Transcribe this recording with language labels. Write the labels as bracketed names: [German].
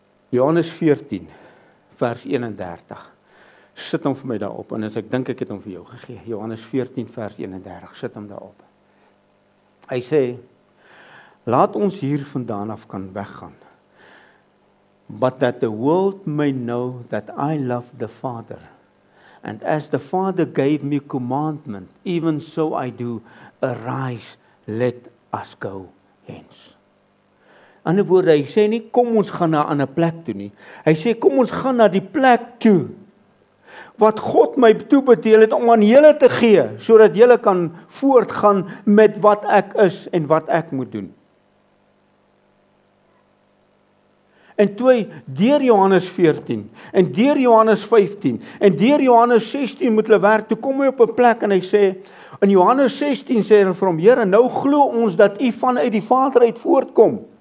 [Afrikaans] Johannes 14, vers 31. Sit hom vir my daarop, en as ek dink ek het hom vir jou gegee. Johannes 14, vers 31, sit hom daarop. Hy sê, laat ons hier vandaan af kan weggaan. [English] But that the world may know that I love the Father. And as the Father gave me commandment, even so I do, arise, let us go hence. [Afrikaans] In ander woorde, hy sê nie, kom ons gaan na 'n ander plek toe nie. Hy sê, kom ons gaan na die plek toe, wat God my toebedeel het om aan julle te gee, sodat julle kan voortgaan met wat ek is en wat ek moet doen. En toe deur Johannes 14, en deur Johannes 15, en deur Johannes 16 moet hulle werk, toe kom hy op 'n plek en hy sê, in Johannes 16 sê hy vir hom, Here, nou glo ons dat u vanuit die Vader uit voortkom.